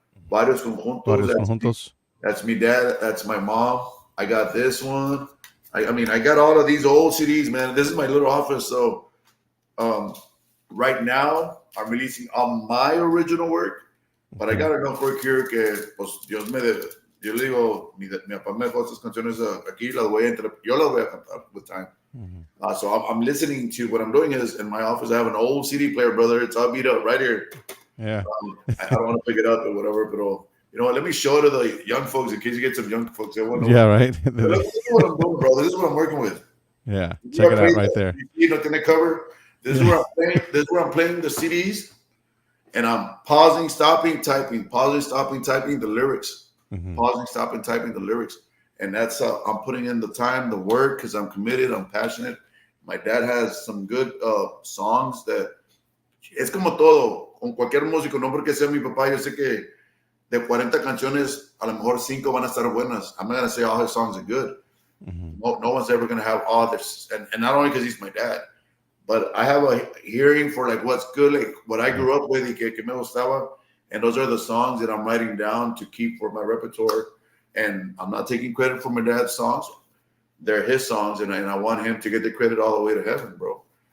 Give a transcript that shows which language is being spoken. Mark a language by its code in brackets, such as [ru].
[es] Varios conjuntos. [en] That's me dad. That's my mom. I got this one. I mean, I got all of these old CDs, man. This is my little office. So right now, I'm releasing all my original work, but I got enough work here [es] que, pues, Dios me debe. Yo le digo, mi papá me dejó estas canciones aquí, yo las voy a cantar [en] with time. So I'm listening to, what I'm doing is, in my office, I have an old CD player, brother. It's all beat up right here. Yeah. I don't want to pick it up or whatever, but you know what? Let me show it to the young folks in case you get some young folks. Yeah, right. Look, this is what I'm doing, bro. This is what I'm working with. Yeah, check it out right there. You know, the cover. This is where I'm playing. This is where I'm playing the CDs, and I'm pausing, stopping, typing, the lyrics. Pausing, stopping, typing the lyrics. And that's I'm putting in the time, the work, because I'm committed, I'm passionate. My dad has some good songs that [es] es como todo, con cualquier músico, no porque sea mi papá, yo sé que de 40 canciones, a lo mejor 5 van a estar buenas. [en] I'm not going to say all his songs are good. No one's ever going to have all this. And not only because he's my dad, but I have a hearing for like what's good, like what I grew up with [es] y que me gustaba. [en] And those are the songs that I'm writing down to keep for my repertoire. And I'm not taking credit for my dad's songs. They're his songs, and I want him to get the credit all the way to heaven, bro.